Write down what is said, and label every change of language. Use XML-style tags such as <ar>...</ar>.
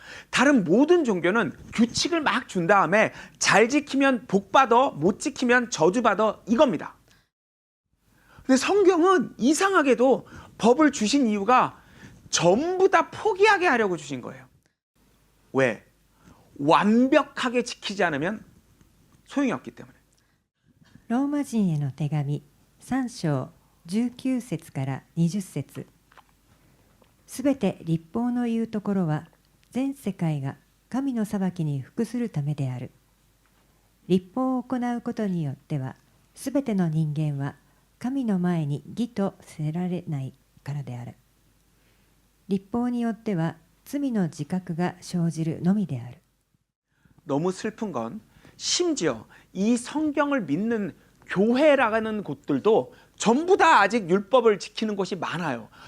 <ko>다른 모든 종교는 규칙을 막 준 다음에 잘 지키면 복 받아, 못 지키면 저주 받아 이겁니다. 근데 성경은 이상하게도 법을 주신 이유가 전부 다 포기하게 하려고 주신 거예요. 왜? 완벽하게 지키지 않으면 소용이 없기 때문에.</ko> <ja>ローマ人への手紙3章19節から20節すべて律法の言うところは全世界が神の裁きに服するためである。律法を行うことによってはすべての人間は神の前に義とせられないからである。律法によっては罪の自覚が生じるのみである。</ja> <ko>너무 슬픈 건 심지어 이 성경을 믿는 교회라는 곳들도 전부 다 아직 율법을 지키는 곳이 많아요.</ko>